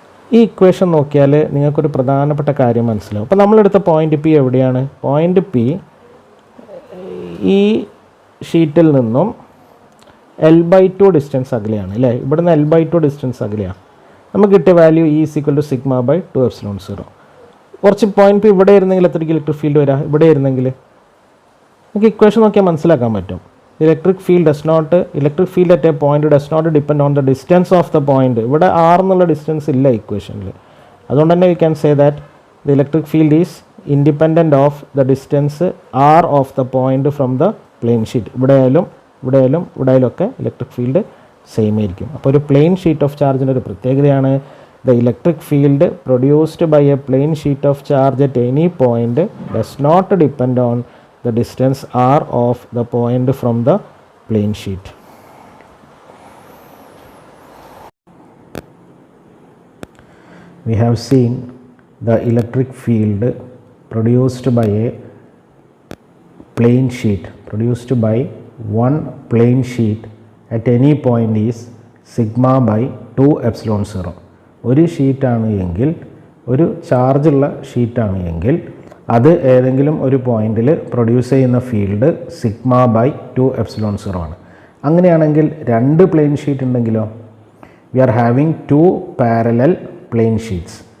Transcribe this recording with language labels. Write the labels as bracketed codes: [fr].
[ml] ഈ ഇക്വേഷൻ നോക്കിയാൽ നിങ്ങൾക്കൊരു പ്രധാനപ്പെട്ട കാര്യം മനസ്സിലാവും. അപ്പോൾ നമ്മളെടുത്ത പോയിന്റ് പി എവിടെയാണ്? പോയിന്റ് പി ഈ ഷീറ്റിൽ നിന്നും L/2 ഡിസ്റ്റൻസ് അകലെയാണ് അല്ലേ? ഇവിടുന്ന് L/2 ഡിസ്റ്റൻസ് അകലെയാണ്. നമുക്ക് കിട്ടിയ value [en] E is equal to sigma by 2 epsilon 0. [ml] കുറച്ച് പോയിന്റ് പി ഇവിടെ ഇരുന്നെങ്കിൽ എത്ര ഇലക്ട്രിക് ഫീൽഡ് വരാം? ഇവിടെ ഇരുന്നെങ്കിൽ നമുക്ക് ഇക്വേഷൻ നോക്കിയാൽ മനസ്സിലാക്കാൻ പറ്റും. [en] Electric field at a point does not depend on the distance of the point. [ml] ഇവിടെ r എന്നുള്ള ഡിസ്റ്റൻസ് ഇല്ല ഇക്വേഷനിൽ. അതുകൊണ്ട് തന്നെ [en] We can say that the electric field is independent of the distance r of the point from the plane sheet. [ml] ഇവിടെയായാലും ഒക്കെ electric field same ആയിരിക്കും. അപ്പോൾ ഒരു പ്ലെയിൻ ഷീറ്റ് ഓഫ് ചാർജിൻ്റെ ഒരു പ്രത്യേകതയാണ് [en] The electric field produced by a plane sheet of charge at any point does not depend on the distance r of the point from the plane sheet. We have seen the electric field produced by a plane sheet, produced by one plane sheet at any point is sigma by 2 epsilon 0. [ml] ഒരു ഷീറ്റാണ് എങ്കിൽ, ഒരു ചാർജുള്ള ഷീറ്റാണ് എങ്കിൽ അത് ഏതെങ്കിലും ഒരു പോയിന്റിൽ produce ചെയ്യുന്ന ഫീൽഡ് സിഗ്മ ബൈ 2 എപ്സിലോൺ 0 ആണ്. അങ്ങനെയാണെങ്കിൽ രണ്ട് പ്ലെയിൻ ഷീറ്റ് ഉണ്ടെങ്കിലോ, [en] We are having 2 parallel plane sheets.